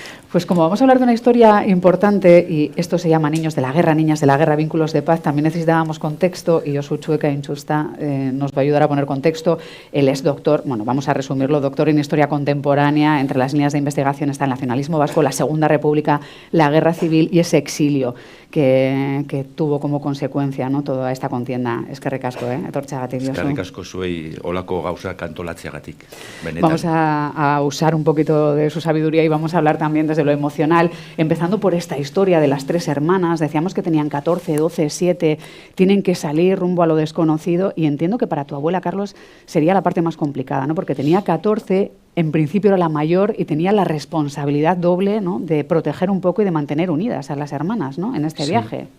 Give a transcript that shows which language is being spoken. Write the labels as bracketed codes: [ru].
[es] Pues como vamos a hablar de una historia importante, y esto se llama Niños de la Guerra, Niñas de la Guerra, Vínculos de Paz, también necesitábamos contexto, y Josu Chueca Inchusta nos va a ayudar a poner contexto. Él es doctor, bueno, vamos a resumirlo, doctor en Historia Contemporánea. Entre las líneas de investigación está el nacionalismo vasco, la Segunda República, la Guerra Civil y ese exilio que tuvo como consecuencia, ¿no?, toda esta contienda. [eu] Eskerrik asko, etortzeagatik, Josu. Eskerrik asko zuei olako gauzak antolatzeagatik. Benetan. [es] Vamos a usar un poquito de su sabiduría y vamos a hablar también desde lo emocional, empezando por esta historia de las 3 hermanas. Decíamos que tenían 14, 12, 7, tienen que salir rumbo a lo desconocido, y entiendo que para tu abuela, Carlos, sería la parte más complicada, ¿no?, porque tenía 14, en principio era la mayor y tenía la responsabilidad doble, ¿no?, de proteger un poco y de mantener unidas a las hermanas, ¿no?, en este viaje.